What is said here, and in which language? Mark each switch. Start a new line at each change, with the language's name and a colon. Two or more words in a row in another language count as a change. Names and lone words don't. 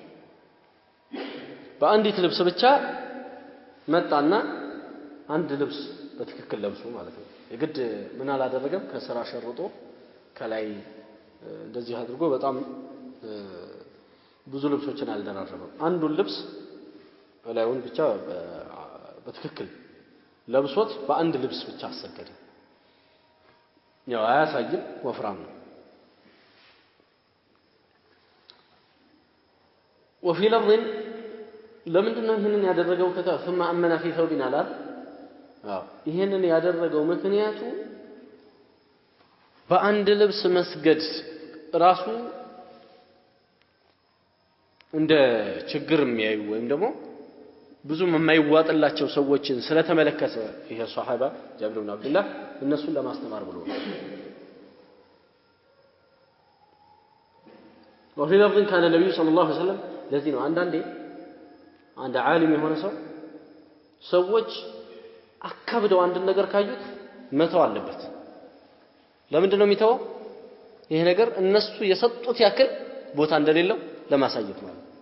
Amharic: በአንዲት ልብስ ብቻ መጣና አንድ ልብስ በትክክል ለብሶ ማለት ነው የግድ ምን አላደረገም ከስራ ሸርጦ ከላይ እንደዚህ አድርጎ በጣም ብዙ ልብሶችን አልደራረበም አንዱን ልብስ ላይውን ብቻ በትክክል ለብሶት በአንድ ልብስ ብቻ አሰገደ ያው አያሳይም ወፍራም ነው
Arabic: وفي لفظ
Amharic: ለምንድነው ይሄንን ያደረገው
Arabic: ثم امن في ثوب
Amharic: አላል ይሄንን ያደረገው ምክንያቱ በአንድ ልብስ መስገድ ራሱ እንደ ችግር የሚያዩ ወይም ደግሞ ብዙም የማይዋጥላቸው ሰዎችን ስለተመለከተ ይሄ ሷሃባ ጃብር ብን አብዱላህ እነሱን ለማስተማር ብሎ ነው
Arabic: وفي لفظ كان النبي صلى الله عليه وسلم
Amharic: ለዚህ ነው አንዳንዴ አንድ ዓሊም የሆነ ሰዎች አካብደው አንድ ነገር ካዩት መተው አለበት ለምንድን ነው የሚተው ይሄ ነገር እነሱ የሰጡት ያክል ቦታ እንደሌለው ለማሳየት ነው